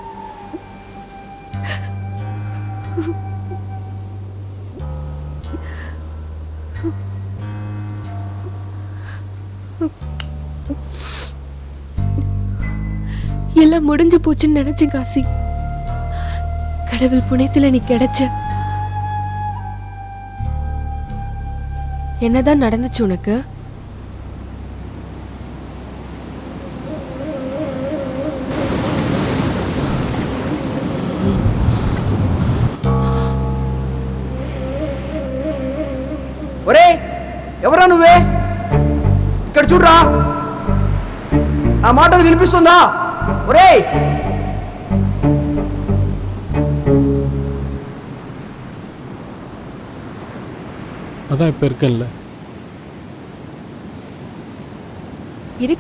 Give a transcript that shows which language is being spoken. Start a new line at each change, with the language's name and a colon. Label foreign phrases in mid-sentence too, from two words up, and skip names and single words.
Tamil: எல்லாம் முடிஞ்சு போச்சுன்னு நினைச்சேன் காசி. கடவுள் புண்ணியத்துல நீ கிடைச்ச. என்னதான் நடந்துச்சு உனக்கு?
Telugu: ఒరే ఎవరా నువ్వే? ఇక్కడ చూడరా, ఆ మాట వినిపిస్తుందా? ఒరే
Tamil: அதான் இப்போ இருக்கேன்ல. இருக்க,